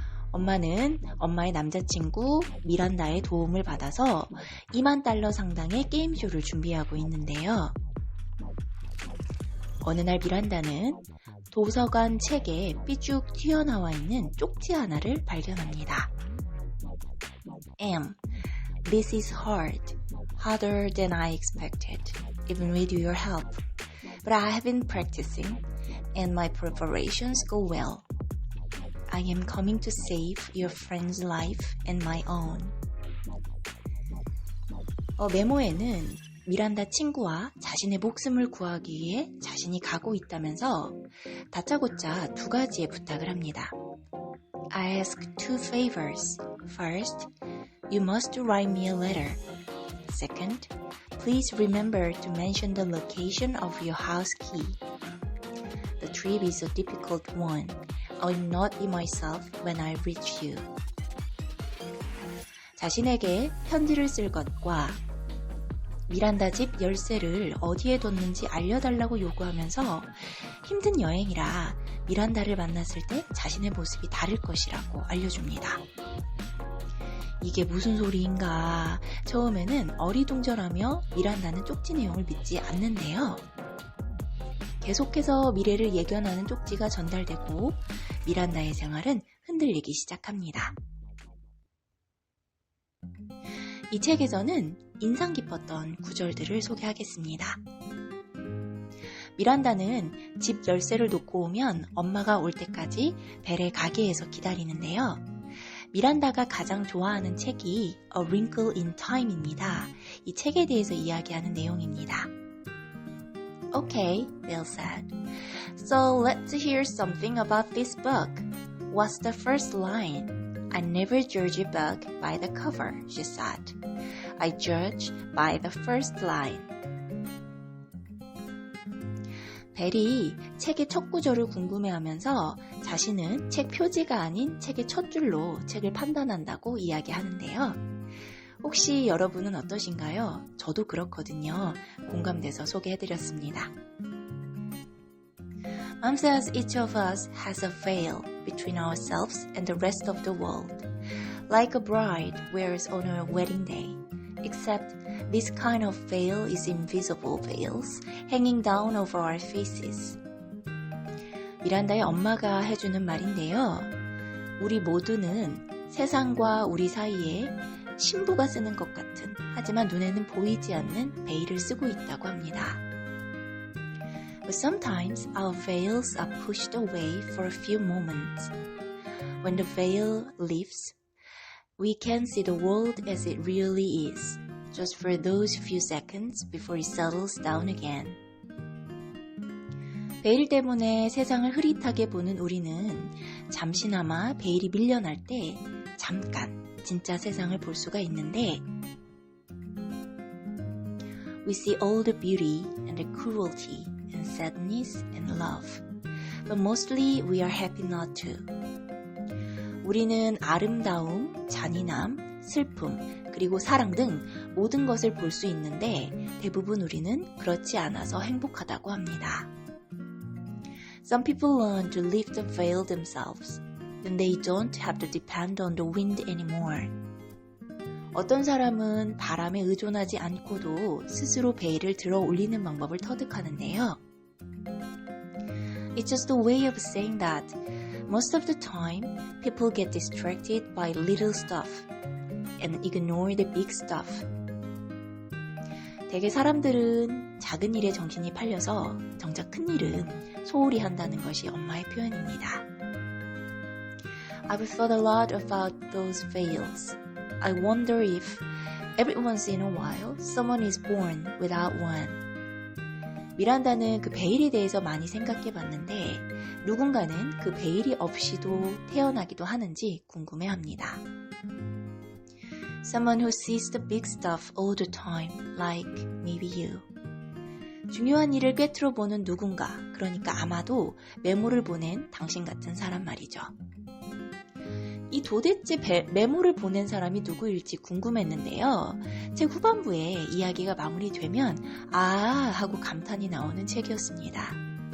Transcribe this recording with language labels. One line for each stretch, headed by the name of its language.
Korean: 엄마는 엄마의 남자친구 미란다의 도움을 받아서 $20,000 상당의 게임쇼를 준비하고 있는데요. 어느 날 미란다는 도서관 책에 삐쭉 튀어나와 있는 쪽지 하나를 발견합니다.
English: This is hard, harder than I expected, even with your help. But I have been practicing, and my preparations go well. I am coming to save your friend's life and my own.
Korean: 메모에는 미란다 친구와 자신의 목숨을 구하기 위해 자신이 가고 있다면서 다짜고짜 2가지의 부탁을 합니다.
English: I ask 2 favors. First, you must write me a letter. Second, please remember to mention the location of your house key. The trip is a difficult one. I will not be myself when I reach you.
Korean: 자신에게 편지를 쓸 것과 미란다 집 열쇠를 어디에 뒀는지 알려달라고 요구하면서 힘든 여행이라 미란다를 만났을 때 자신의 모습이 다를 것이라고 알려줍니다. 이게 무슨 소리인가? 처음에는 어리둥절하며 미란다는 쪽지 내용을 믿지 않는데요. 계속해서 미래를 예견하는 쪽지가 전달되고 미란다의 생활은 흔들리기 시작합니다. 이 책에서는 인상 깊었던 구절들을 소개하겠습니다. 미란다는 집 열쇠를 놓고 오면 엄마가 올 때까지 벨의 가게에서 기다리는데요. 미란다가 가장 좋아하는 책이 A Wrinkle in Time입니다. 이 책에 대해서 이야기하는 내용입니다.
English: Okay, Bill said. So let's hear something about this book. What's the first line? I never judge a book by the cover, she said. I judge by the first line.
Korean: 벨이 책의 첫 구절을 궁금해하면서 자신은 책 표지가 아닌 책의 첫 줄로 책을 판단한다고 이야기하는데요. 혹시 여러분은 어떠신가요? 저도 그렇거든요. 공감돼서 소개해드렸습니다.
English: Mom says each of us has a veil between ourselves and the rest of the world, like a bride wears on her wedding day. Except this kind of veil is invisible veils hanging down over our faces.
Korean: 미란다의 엄마가 해주는 말인데요. 우리 모두는 세상과 우리 사이에 신부가 쓰는 것 같은 하지만 눈에는 보이지 않는 베일을 쓰고 있다고 합니다.
English: But sometimes our veils are pushed away for a few moments. When the veil lifts, we can see the world as it really is, just for those few seconds before it settles down again.
Korean: 베일 때문에 세상을 흐릿하게 보는 우리는 잠시나마 베일이 밀려날 때 잠깐 진짜 세상을 볼 수가 있는데
English: We see all the beauty and the cruelty and sadness and love, but mostly we are happy not to.
Korean: 우리는 아름다움, 잔인함, 슬픔, 그리고 사랑 등 모든 것을 볼 수 있는데 대부분 우리는 그렇지 않아서 행복하다고 합니다.
English: Some people learn to lift the veil themselves, then they don't have to depend on the wind anymore.
Korean: 어떤 사람은 바람에 의존하지 않고도 스스로 베일을 들어 올리는 방법을 터득하는데요.
English: It's just a way of saying that most of the time, people get distracted by little stuff. and ignore the big stuff.
Korean: 대개 사람들은 작은 일에 정신이 팔려서 정작 큰 일은 소홀히 한다는 것이 엄마의 표현입니다.
English: I've thought a lot about those fails. I wonder if every once in a while someone is born without one.
Korean: 미란다는 그 베일에 대해서 많이 생각해 봤는데 누군가는 그 베일이 없이도 태어나기도 하는지 궁금해합니다.
English: Someone who sees the big stuff all the time, like maybe you.
Korean: 중요한 일을 꿰뚫어 보는 누군가, 그러니까 아마도 메모를 보낸 당신 같은 사람 말이죠. 이 도대체 메모를 보낸 사람이 누구일지 궁금했는데요. 책 후반부에 이야기가 마무리되면 하고 감탄이 나오는 책이었습니다.